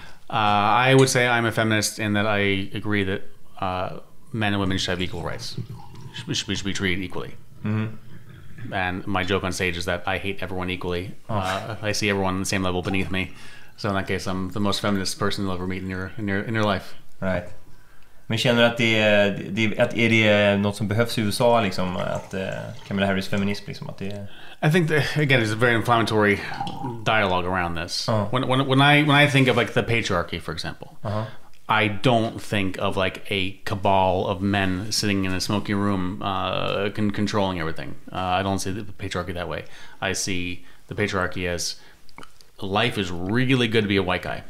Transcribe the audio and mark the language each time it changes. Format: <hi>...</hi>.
<en>I would say I'm a feminist in that I agree that men and women should have equal rights. We should be treated equally. Mm-hmm. And my joke on stage is that I hate everyone equally. I see everyone on the same level beneath me. So in that case, I'm the most feminist person you'll ever meet in your life. Right.</en> <sv>Men känner du att är det något som behövs i USA liksom, att Kamala Harris feminism liksom, att det</sv> <en>I think that, again, there's a very inflammatory dialogue around this. When I think of like the patriarchy, for example, I don't think of like a cabal of men sitting in a smoky room controlling everything. I don't see the patriarchy that way. I see the patriarchy as life is really good to be a white guy.</en>